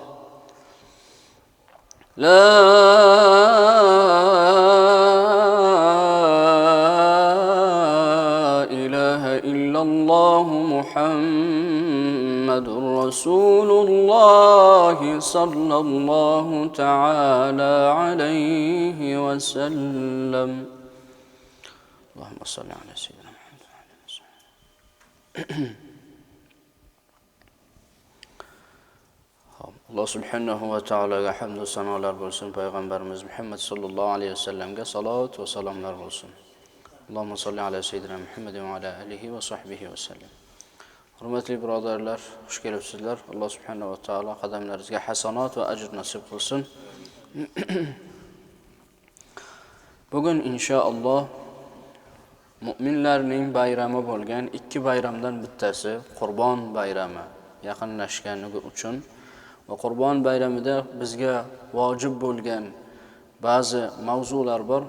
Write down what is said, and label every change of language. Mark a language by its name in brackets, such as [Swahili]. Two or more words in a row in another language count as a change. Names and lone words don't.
[Arabic] لا إله إلا الله محمد رسول الله صلى الله تعالى عليه وسلم. اللهم صل على سيدنا محمد وعلى آله وصحبه. [Uzbek] Alloh [Arabic] سبحانه وتعالى [Uzbek] hamd va sanolar bo'lsin. Payg'ambarimiz Muhammad [Arabic] صلى الله عليه وسلم [Uzbek] salovat va salomlar bo'lsin. [Arabic] اللهم صل على سيدنا محمد وعلى آله وصحبه وسلم. [Uzbek] Hurmatli birodarlar, xush kelibsizlar. Alloh [Arabic] سبحانه وتعالى [Uzbek] qadamlaringizga hasanat va ajr nasib qilsin. Bugun inshaalloh mu'minlarning bayrami bo'lgan ikki bayramdan bittasi Qurbon bayrami yaqinlashganligi uchun va Qurbon bayramida bizga vojib bo'lgan ba'zi mavzular bor.